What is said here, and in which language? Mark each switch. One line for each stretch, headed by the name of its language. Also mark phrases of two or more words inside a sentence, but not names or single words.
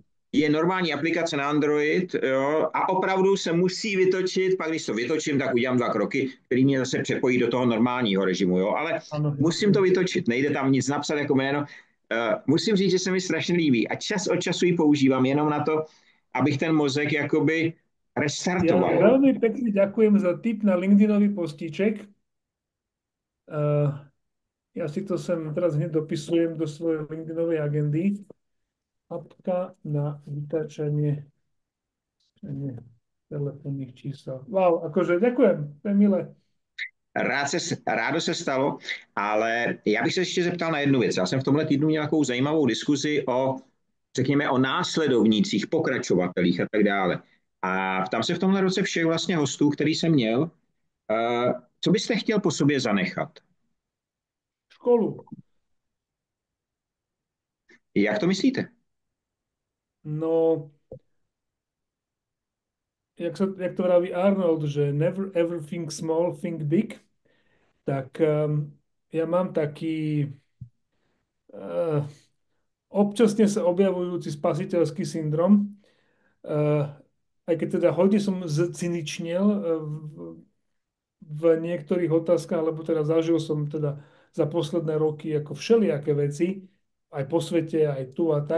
Czech: je normální aplikace na Android, jo, a opravdu se musí vytočit, pak když to vytočím, tak udělám 2 kroky, který mě zase přepojí do toho normálního režimu, jo, ale
Slovak: Áno,
Czech: musím to
Slovak: jasne.
Czech: vytočit, nejde tam nic napsat jako jméno. Musím říct, že se mi strašně líbí a čas od času ji používám jenom na to, abych ten mozek jakoby
Slovak: Ja
Czech: restartoval.
Slovak: veľmi pekne ďakujem za tip na LinkedInový postíček. Ja si to sem teraz hneď dopisujem do svojej LinkedInovej agendy. Apka na vytáčanie telefónnych čísel. Wow, akože ďakujem, to je milé.
Czech: Rádo se stalo, ale já bych se ještě zeptal na jednu věc. Já jsem v tomhle týdnu měl nějakou zajímavou diskuzi řekněme, o následovnících, pokračovatelích a tak dále. A tam se v tomhle roce všech vlastně hostů, který jsem měl, co byste chtěl po sobě zanechat? Školu. Jak to myslíte?
Slovak: No, jak to vraví Arnold, že
English: never ever think small, think big,
Slovak: tak ja mám taký uh, občasne sa objavujúci spasiteľský syndrom, aj keď teda hodne som zcyničnel v niektorých otázkach, lebo teda zažil som teda za posledné roky ako všelijaké veci, aj po svete, aj tu a tak.